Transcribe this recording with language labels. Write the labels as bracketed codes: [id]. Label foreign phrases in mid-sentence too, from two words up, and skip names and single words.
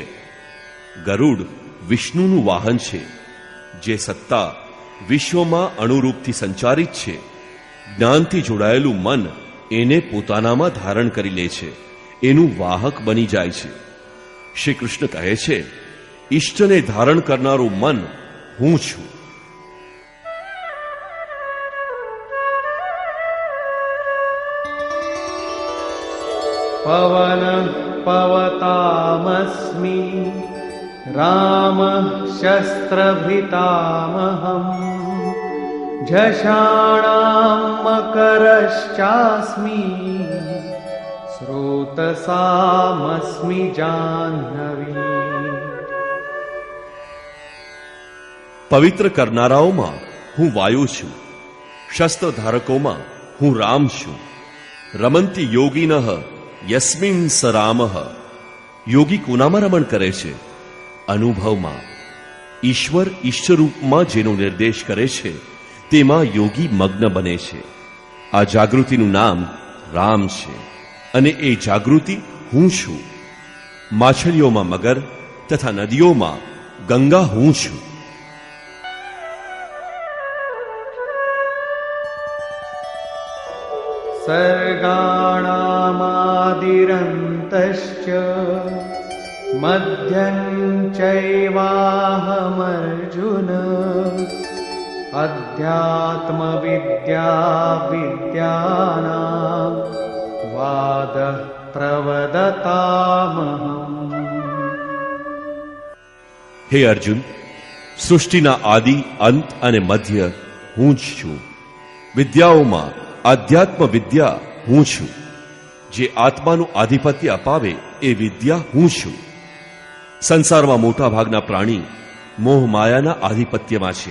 [gu] ગરુડ વિષ્ણુનું વાહન છે, જે સત્તા વિશ્વમાં અણુરૂપથી સંચારિત છે. જ્ઞાનથી જોડાયેલું મન એને પોતાનામાં ધારણ કરી લે છે, એનું વાહક બની જાય છે. શ્રી કૃષ્ણ કહે છે, ઈષ્ટને ધારણ કરનારું મન હું છું. [sa] पवनः पवतामस्मि रामः शस्त्रभृतामहम् झषाणां मकरश्चास्मि स्रोतसामस्मि जाह्नवी. [gu] પવિત્ર કરનારાઓમાં હું વાયુ છું. શસ્ત્ર ધારકોમાં હું રામ છું. [sa] रमंती योगिनः यस्मिन स रामः. [gu] યોગી કોનામાં રમણ કરે છે? અનુભવમાં. ઈશ્વર ઈષ્ટરૂપમાં જેનો નિર્દેશ કરે છે તેમાં યોગી મગ્ન બને છે. આ જાગૃતિનું નામ રામ છે અને એ જાગૃતિ હું છું. માછલીઓમાં મગર તથા નદીઓમાં ગંગા હું છું. [sa] सर्गाणामादिरन्तश्च मध्यं चैवाहमर्जुन अध्यात्मविद्या विद्यानां वादः प्रवदतामहम्. [gu] હે અર્જુન, સૃષ્ટિના આદિ, અંત અને મધ્ય હું જ છું. વિદ્યાઓમાં આધ્યાત્મ વિદ્યા હું છું. જે આત્માનું આધિપત્ય અપાવે એ વિદ્યા હું છું. સંસારમાં મોટા ભાગના પ્રાણી મોહ માયાના આધિપત્યમાં છે.